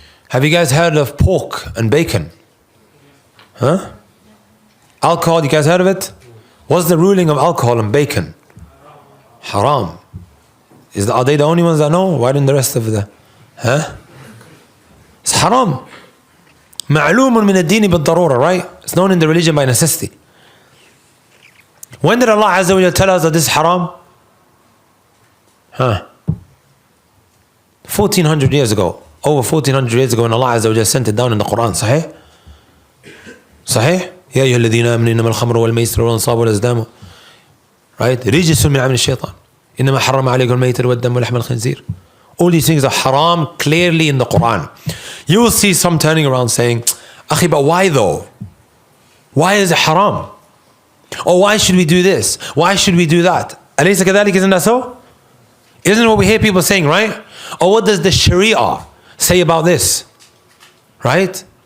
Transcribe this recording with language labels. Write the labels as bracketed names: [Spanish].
[English] Have you guys heard of pork and bacon? Huh? Alcohol, you guys heard of it? What's the ruling of alcohol and bacon? Haram. Are they the only ones that know? Why didn't the rest of the... Huh? It's haram. [Arabic] معلوم من الدين بالضرورة, right? [English] It's known in the religion by necessity. When did Allah Azza wa Jalla tell us that this is haram? Huh? 1400 years ago. Over 1400 years ago when Allah Azza wa Jalla sent it down in the Quran. Sahih? Sahih? [Arabic] يا أيها الذين آمنوا إنما الخمر والميسر والأنصاب والأزلام. Right? رجس من عمل الشيطان. إنما حرم عليكم الميتة والدم ولحم الخنزير. [English] All these things are haram clearly in the Quran. You will see some turning around saying, Akhi, but why though? Why is it haram? Or why should we do this? Why should we do that? [Arabic] أليس كذلك? [English] Isn't that so? Isn't what we hear people saying, right? Or what does the Sharia say about this? Right?